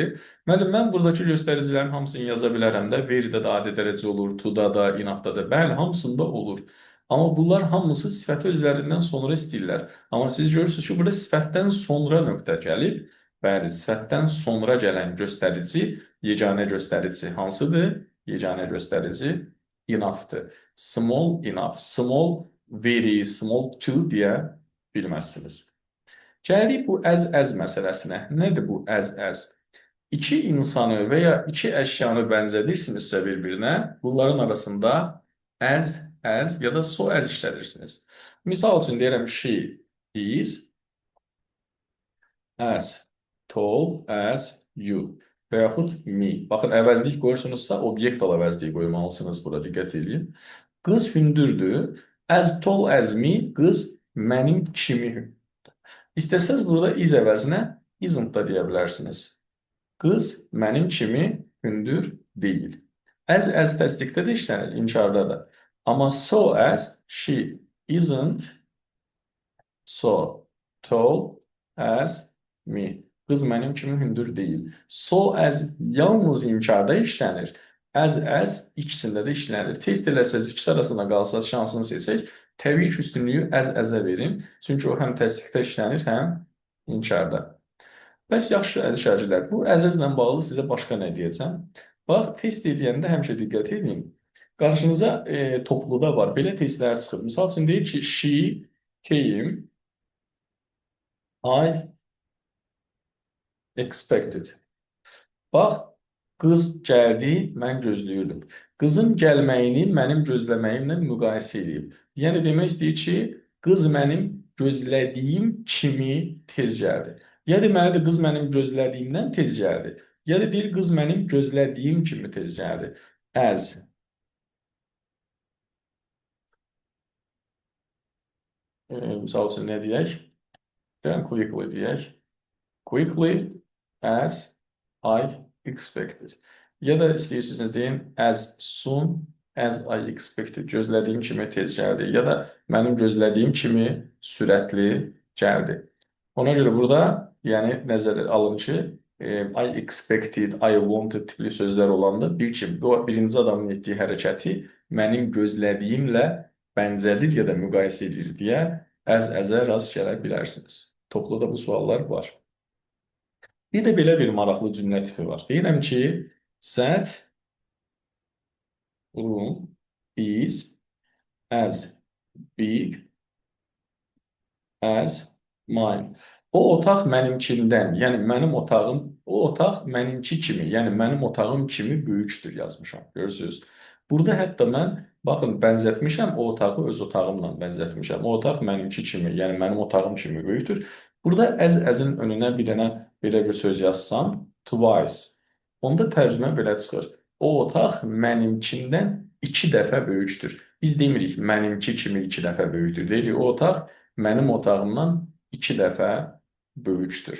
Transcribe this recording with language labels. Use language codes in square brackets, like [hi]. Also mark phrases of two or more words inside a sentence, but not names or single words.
[az] Müəllim, mən buradakı göstəricilərin hamısını yaza bilərəm də, very-də də adi dərəcə olur, to-da da, enough-da da, bəli, hamısında olur. Amma bunlar hamısı sifəti özlərindən sonra istəyirlər. Amma siz görürsünüz ki, burada sifətdən sonra nöqtə gəlib. Bəli, sifətdən sonra gələn göstərici, yeganə göstərici hansıdır? Yeganə göstərici enough-dır. [en] Small, enough. Small, very, small, to [az] deyə bilməzsiniz. Gəlirik bu as məsələsinə. Nədir bu as? İki insanı və ya iki əşyanı bənzədirsinizsə bir-birinə, bunların arasında as ya da [en] so as [az] işlədirsiniz. Misal üçün deyirəm, [en] she is as tall as you [az] və yaxud [en] me. [az] Baxın, əvəzlik qoyursunuzsa, obyekt əvəzliyi qoymalısınız burada, diqqət edin. Qız hündürdür. [en] As tall as me, [az] qız mənim kimi hündürdür. İstəsəz burada is əvəzinə isn't da deyə bilərsiniz. Qız mənim kimi hündür deyil. As təsdiqdə də işlənir, inkarda da. [en] Amma so as she isn't so tall as me. [az] Qız mənim kimi hündür deyil. [en] So as [az] yalnız inkarda işlənir. As ikisində də işlənir. Test eləsəz, ikisi arasında qalsaz şansını seçək. Təbii ki, üstünlüyü as-a verin. Çünki o həm təsdiqdə işlənir, həm inkarda. Bəs yaxşı əziz şagirdlər, bu əzəzlə bağlı sizə başqa nə deyəcəm? Bax, test edəndə həmişə diqqət edin. Qarşınıza topluda var, belə testlər çıxır. Misal üçün deyir ki, [en] she came, I expected. [az] Bax, qız gəldi, mən gözləyirdim. Qızın gəlməyini mənim gözləməyimlə müqayisə edib. Yəni demək istəyir ki, qız mənim gözlədiyim kimi tez gəldi. Ya deməlidir, qız mənim gözlədiyimdən tez gəldi. Ya da deyir, qız mənim gözlədiyim kimi tez gəldi. As. Misal üçün nə deyək? Quickly deyək. [en] Quickly as I expected. [az] Ya da istəyirsiniz deyin, [en] as soon as I expected. [az] Gözlədiyim kimi tez gəldi. Ya da mənim gözlədiyim kimi sürətli gəldi. Ona görə burada yəni nəzərə alın ki, [en] I expected, I wanted [az] tipli sözlər olanda birinci adamın etdiyi hərəkəti mənim gözlədiyimlə bənzədir ya da müqayisə edir deyə as-a rast gələ bilərsiniz. Topluda bu suallar var. Bir də belə bir maraqlı cümlə tipi var. Deyirəm ki, [en] that room is as big as mine. [az] O otaq mənimkindən, yəni mənim otağım, o otaq mənimki kimi, yəni mənim otağım kimi böyükdür yazmışam. Görürsünüz? Burada hətta mən, baxın, bənzətmişəm, o otağı öz otağımla bənzətmişəm. O otaq mənimki kimi, yəni mənim otağım kimi böyükdür. Burada as-in önünə bir dənə belə bir söz yazsam, twice. Onda tərcümə belə çıxır. O otaq mənimkindən 2 dəfə böyükdür. Biz demirik, mənimki kimi 2 dəfə böyükdür. Deyirik, o otaq mənim otağımdan 2 dəfə böyükdür.